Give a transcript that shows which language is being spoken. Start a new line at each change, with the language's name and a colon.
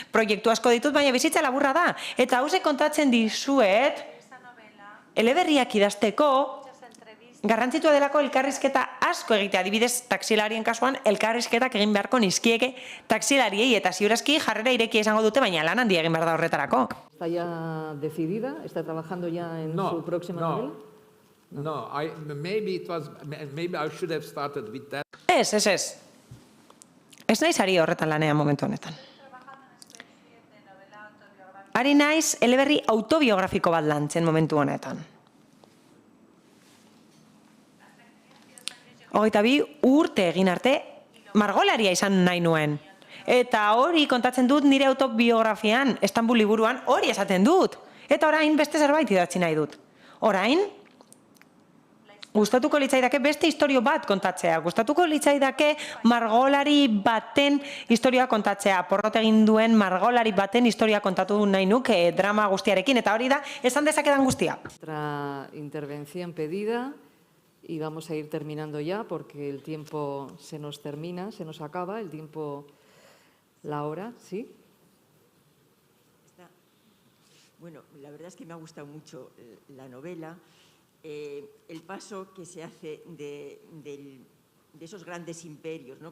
Basque: Proiektu asko ditut, baina bizitza laburra da. Eta hauze kontatzen dizuet, eleberriak idazteko, garrantzitua delako elkarrizketa asko egitea. Adibidez, taxilarien kasuan, elkarrizketak egin beharko nizkieke taksilariei eta ziurazki jarrera irekia izango dute, baina lan handia egin behar da horretarako.
Spanish: ¿Está ya decidida? ¿Está trabajando ya en su próxima novela?
English: No, maybe I should have started with that.
Basque: Ez. Ez naiz ari horretan lanean momentu honetan. Ari naiz eleberri autobiografiko bat lantzen momentu honetan. 22 urte egin arte, margolaria izan nahi nuen. Eta hori kontatzen dut nire autobiografian, Istanbul liburuan, hori esaten dut. Eta orain beste zerbait idatzi nahi dut. Orain, gustatuko litzaidake beste istorio bat kontatzea. Gustatuko litzaidake margolari baten historia kontatzea. Porrot egin duen margolari baten historia kontatu nahi nuke drama guztiarekin. Eta hori da, esan dezakedan guztia.
Spanish: Nuestra intervención pedida. Y vamos a ir terminando ya porque el tiempo se nos termina, se nos acaba, el tiempo, la hora, ¿sí? Bueno, la verdad es que me ha gustado mucho la novela, el paso que se hace de esos grandes imperios, ¿no?